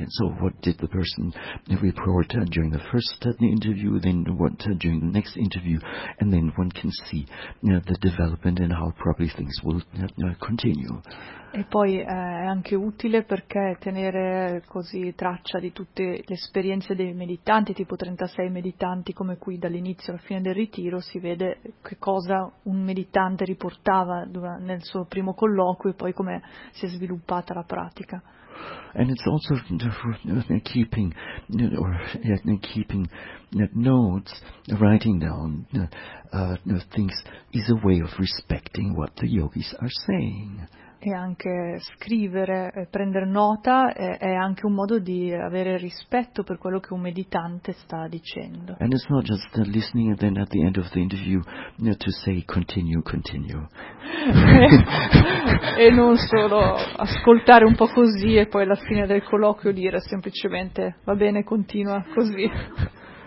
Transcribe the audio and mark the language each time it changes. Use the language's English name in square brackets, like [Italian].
[English] And so what did the person report during the first interview, then what during the next interview, and then one can see the development and how probably things will continue. [Italian] E poi è anche utile perché tenere così traccia di tutte le esperienze dei meditanti, tipo 36 meditanti come qui dall'inizio alla fine del ritiro, si vede che cosa un meditante riportava nel suo primo colloquio e poi come si è sviluppata la pratica. [English] And it's also keeping keeping notes, writing down things is a way of respecting what the yogis are saying. [Italian] E anche scrivere, prendere nota, è anche un modo di avere rispetto per quello che un meditante sta dicendo. [English] And it's not just listening and then at the end of the interview to say continue. [Italian] E non solo ascoltare un po' così e poi alla fine del colloquio dire semplicemente va bene, continua così.